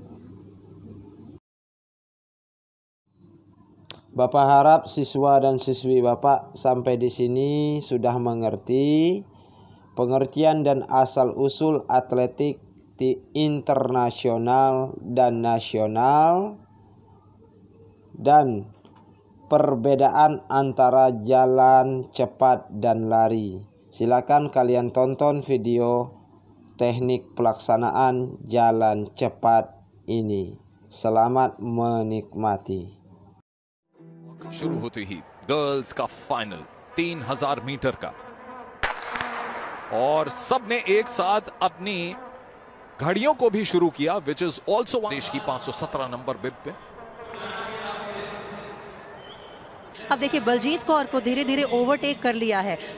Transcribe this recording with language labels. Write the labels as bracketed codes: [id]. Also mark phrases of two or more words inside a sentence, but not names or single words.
[id] Bapak harap siswa dan siswi Bapak sampai di sini sudah mengerti pengertian dan asal-usul atletik internasional dan nasional dan perbedaan antara jalan cepat dan lari. Silakan kalian tonton video teknik pelaksanaan jalan cepat ini. Selamat menikmati. [hi] शुरू होते ही गर्ल्स का फाइनल 3000 मीटर का और सबने एक साथ अपनी घड़ियों को भी शुरू किया, [en] which is also [hi] देश की 517 नंबर बिब पे। अब देखिए बलजीत कौर को धीरे धीरे ओवरटेक कर लिया है।